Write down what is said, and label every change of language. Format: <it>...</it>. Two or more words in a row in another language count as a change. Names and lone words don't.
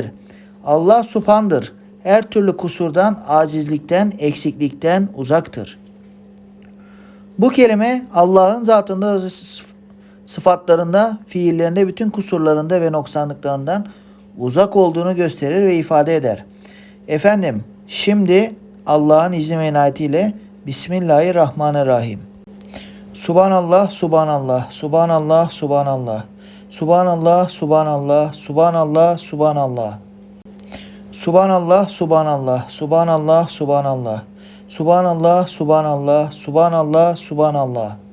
<tr>Allah Subhan'dır, her türlü kusurdan, acizlikten, eksiklikten uzaktır. Bu kelime Allah'ın zatında, sıfatlarında, fiillerinde, bütün kusurlarında ve noksanlıklarından uzak olduğunu gösterir ve ifade eder. Efendim, şimdi Allah'ın izni ve inayetiyle Bismillahirrahmanirrahim.</tr> <ar>سبحان الله، سبحان الله، سبحان الله، سبحان الله. سبحان الله، سبحان الله، سبحان الله، سبحان الله. سبحان الله، سبحان الله، سبحان الله، سبحان الله. سبحان الله، سبحان الله، سبحان الله، سبحان الله.</ar>